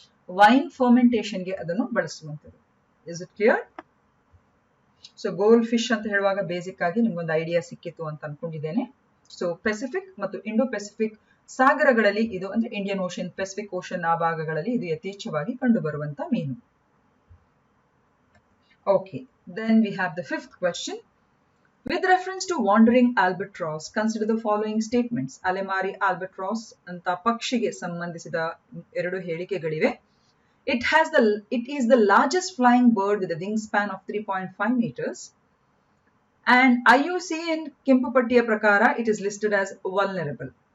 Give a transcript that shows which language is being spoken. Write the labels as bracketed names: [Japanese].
[Kannada] Wine ಫರ್ಮೆಂಟೇಷನ್ಗೆ ಅದನ್ನು ಬಳಸುವಂಥದ್ದು. [English] Is it clear? [Kannada] So gold fish ಅಂತ ಹೇಳುವಾಗ ಬೇಸಿಕ್ ಆಗಿ ನಿಮ್ಗೊಂದು ಐಡಿಯಾ ಸಿಕ್ಕಿತ್ತು ಅಂತ ಅನ್ಕೊಂಡಿದ್ದೇನೆ. ಸೊ ಪೆಸಿಫಿಕ್ ಮತ್ತು ಇಂಡೋ ಪೆಸಿಫಿಕ್ ಸಾಗರಗಳಲ್ಲಿ ಇದು ಅಂದ್ರೆ ಇಂಡಿಯನ್ ಓಷನ್, ಪೆಸಿಫಿಕ್ ಓಷನ್ ಆ ಭಾಗಗಳಲ್ಲಿ ಇದು ಯಥೇಚ್ಛವಾಗಿ ಕಂಡು ಬರುವಂತ ಮೀನು. [English] Okay, then we have the fifth question. With reference to wandering albatross, consider the following statements. [Kannada] ಅಲೆಮಾರಿ albatross ಅಂತ ಪಕ್ಷಿಗೆ ಸಂಬಂಧಿಸಿದ ಎರಡು ಹೇಳಿಕೆಗಳಿವೆ. [English] It is the largest flying bird with a wingspan of 3.5 meters. And IUCN [Kannada] ಕೆಂಪುಪಟ್ಟಿಯ ಪ್ರಕಾರ [English] it is listed as vulnerable.